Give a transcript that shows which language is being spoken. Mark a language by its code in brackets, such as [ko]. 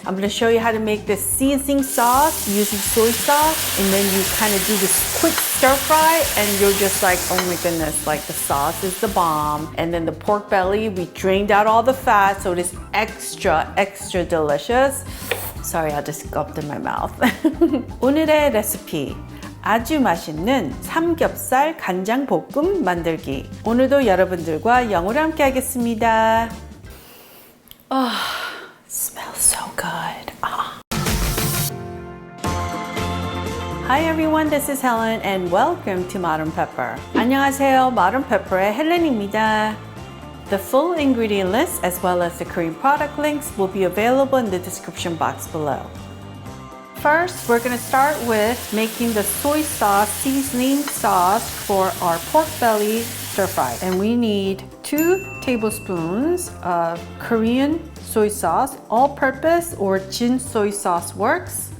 [en] I'm gonna show you how to make this seasoning sauce using soy sauce, and then you kind of do this quick stir fry and you're just like, oh my goodness, like the sauce is the bomb. And then the pork belly, we drained out all the fat, so it is extra, extra delicious. Sorry, I just gulped in my mouth. [ko] 오늘의 레시피. 아주 맛있는 삼겹살 간장볶음 만들기. 오늘도 여러분들과 영어로 함께 하겠습니다. [en] Oh, smells so good. Ah. Hi everyone, this is Helen and welcome to Modern Pepper. [ko] 안녕하세요, Modern Pepper의 헬렌입니다. [en] The full ingredient list as well as the Korean product links will be available in the description box below. First, we're going to start with making the soy sauce seasoning sauce for our pork belly stir fry. And we need 2 tablespoons of Korean soy sauce, all-purpose or Jin soy sauce works.